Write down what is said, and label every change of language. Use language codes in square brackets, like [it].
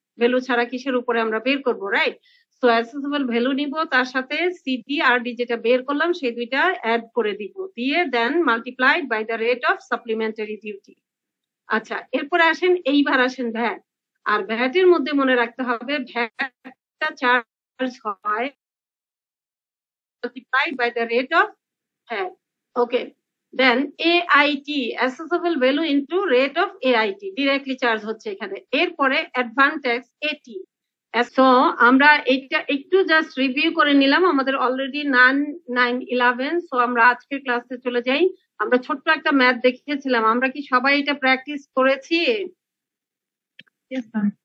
[bn] Value ছাড়া কিসের উপরে আমরা বের করবো, রাইট? তো অ্যাসেসেবল ভ্যালু নিব, তার সাথে CD, RD যেটা বের করলাম সেই দুইটা অ্যাড করে দিব, দিয়ে দেন multiplied by the rate of supplementary duty. আচ্ছা, এরপরে আসেন ভ্যাট। আর ভ্যাটের মধ্যে মনে রাখতে হবে ভ্যাটটা চার্জ হয় [en] multiplied by the rate of VAT. Okay, then AIT, assessable value into rate of AIT, directly charge [bn] হচ্ছে এখানে। এরপরে অ্যাডভান্স AT। সো আমরা এটা একটু জাস্ট রিভিউ করে নিলাম, আমাদের অলরেডি 9-11। সো আমরা আজকের ক্লাসে চলে যাই। আমরা ছোট্ট একটা ম্যাথ দেখিয়েছিলাম, আমরা কি সবাই এটা প্র্যাকটিস করেছি? [en] Yes, ma'am.